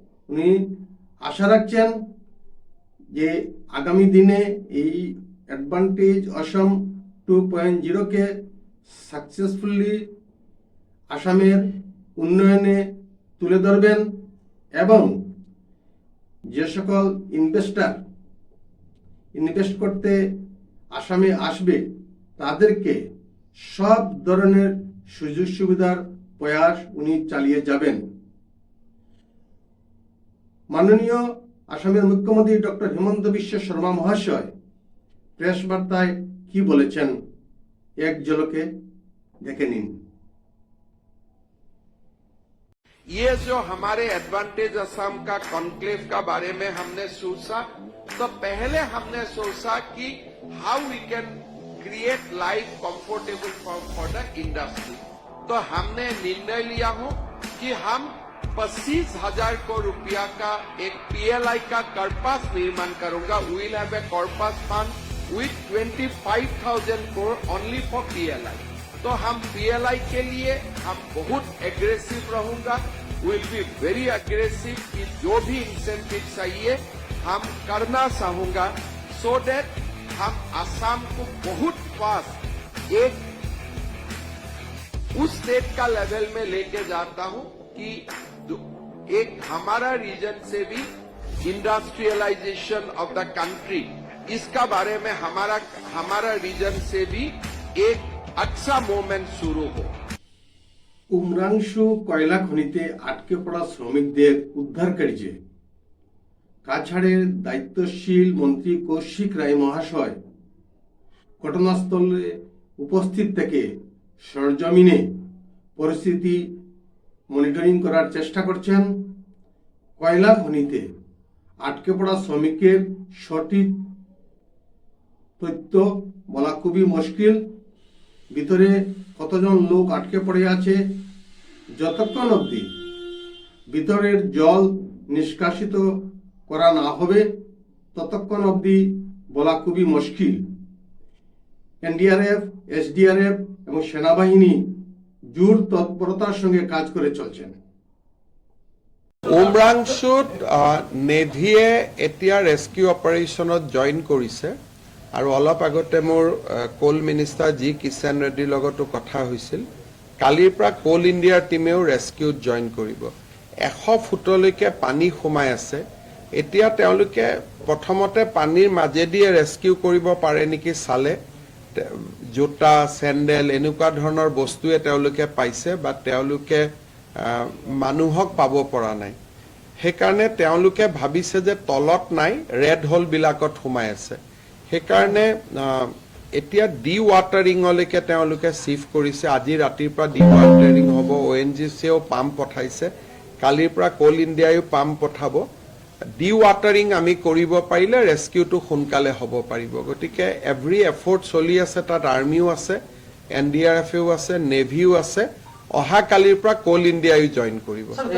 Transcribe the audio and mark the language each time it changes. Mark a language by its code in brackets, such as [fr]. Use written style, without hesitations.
[bn] উনি আশা রাখছেন যে আগামী দিনে এই অ্যাডভান্টেজ অসম 2.0-কে সাকসেসফুলি আসামের উন্নয়নে তুলে ধরবেন এবং যে সকল ইনভেস্টর ইনভেস্ট করতে আসামে আসবে তাদেরকে সব ধরনের সুযোগ সুবিধার প্রয়াস উনি চালিয়ে যাবেন। মাননীয় আসামের মুখ্যমন্ত্রী ডক্টর হিমন্ত বিশ্ব শর্মা মহাশয় প্রেস বার্তায় কি বলেছেন এক ঝলকে দেখে নিন। [hi] ये जो हमारे एडवांटेज असम का कॉन्क्लेव का बारे में हमने सोचा, तो पहले हमने सोचा कि [en] How we can create life comfortable for the industry. [hi] तो हमने निर्णय लिया हो कि हम 25,000 करोड़ रुपया का एक पीएलआई का कॉर्पस निर्माण करूंगा। [en] We will have a corpus fund with 25,000 crore only for PLI. [hi] तो हम पीएलआई के लिए हम बहुत एग्रेसिव रहूंगा, [en] will be very aggressive [hi] कि जो भी इंसेंटिव चाहिए हम करना चाहूंगा, सो दैट हम असम को बहुत फास्ट एक उस स्टेट का लेवल में लेके जाता हूं कि एक हमारा रीजन से भी [en] industrialisation of the country, [hi] इसका बारे में हमारा रीजन से भी एक अच्छा मूवमेंट शुरू हो। [bn] উমরাংশু কয়লা খনিতে আটকে পড়া শ্রমিকদের উদ্ধারকার্যে কাছাড়ের দায়িত্বশীল মন্ত্রী কৌশিক রায় মহাশয় ঘটনাস্থলে উপস্থিত থেকে সরজমিনে পরিস্থিতি মনিটরিং করার চেষ্টা করছেন। কয়লা খনিতে আটকে পড়া শ্রমিকের সঠিক তথ্য বলা খুবই মুশকিল। ভিতরে কতজন লোক আটকে পড়ে আছে, যতক্ষণ অবধি ভিতরের জল নিষ্কাশিত করা না হবে ততক্ষণ অবধি বলা খুবই মুশকিল। এনডিআরএফ, এসডিআরএফ এবং সেনাবাহিনী জোর তৎপরতার সঙ্গে কাজ করে চলছেন। [as] উমৰাংশুত নেভিয়ে এতিয়া ৰেস্কিউ অপাৰেশ্যনত জইন কৰিছে আৰু অলপ আগতে মোৰ কোল মিনিষ্টাৰ জি কিষাণ ৰেড্ডিৰ লগতো কথা হৈছিল। কালিৰ পৰা কোল ইণ্ডিয়াৰ টিমেও ৰেস্কিউত জইন কৰিব। 100 ফুটলৈকে পানী সোমাই আছে। এতিয়া তেওঁলোকে প্ৰথমতে পানীৰ মাজেদিয়ে ৰেস্কিউ কৰিব পাৰে নেকি চালে। জোতা, চেণ্ডেল এনেকুৱা ধৰণৰ বস্তুৱে তেওঁলোকে পাইছে বা তেওঁলোকে মানুহক পাব পৰা নাই। সেইকাৰণে তেওঁলোকে ভাবিছে যে তলত নাই, ৰেড হোলবিলাকত সোমাই আছে। সেইকাৰণে এতিয়া ডি ৱাটাৰিঙলৈকে তেওঁলোকে চিফ্ট কৰিছে। আজি ৰাতিৰ পৰা ডি ৱাটাৰিং হ'ব। ONGCয়েও পাম্প পঠাইছে, কালিৰ পৰা কোল ইণ্ডিয়ায়ো পাম্প পঠাব। ডি ৱাটাৰিং আমি কৰিব পাৰিলে ৰেস্কিউটো সোনকালে হ'ব পাৰিব। গতিকে [en] every effort [as] চলি আছে, তাত আৰ্মিও আছে, NDRFও আছে, নেভিও আছে। অহা কালিৰ পৰা কোল ইণ্ডিয়ায়ো জইন কৰিব।